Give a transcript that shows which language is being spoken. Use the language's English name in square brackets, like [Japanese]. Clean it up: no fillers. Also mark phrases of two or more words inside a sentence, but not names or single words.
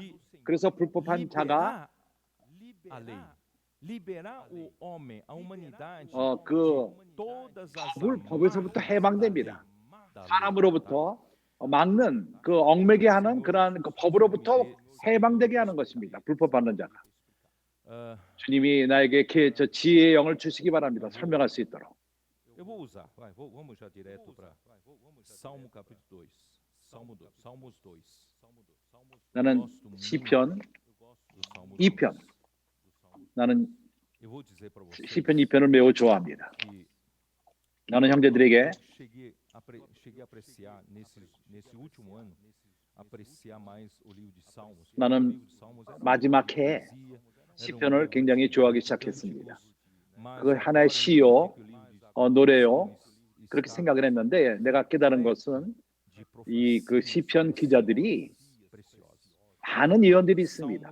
[Korean] 그래서 불법한 자가 그 법에서부터 해방됩니다. 사람으로부터 막는 그 얽매게 하는 그러한 그 법으로부터 해방되게 하는 것입니다. 불법하는 자가. 주님이 나에게 저 지혜의 영을 주시기 바랍니다. 설명할 수 있도록. [Portuguese] Eu vou usar. Vamos já direto para Salmo capítulo 2. Salmos 2. [Korean] 나는 시편 2편. 나는 시편 2편을 매우 좋아합니다. 나는 형제들에게 [Portuguese] cheguei a apreciar nesse último ano apreciar mais o livro de Salmos. [Korean] 나는 마지막 해에 시편을 굉장히 좋아하기 시작했습니다. 그 하나의 시요, 노래요, 그렇게 생각을 했는데 내가 깨달은 것은 이 그 시편 기자들이 많은 예언들이 있습니다.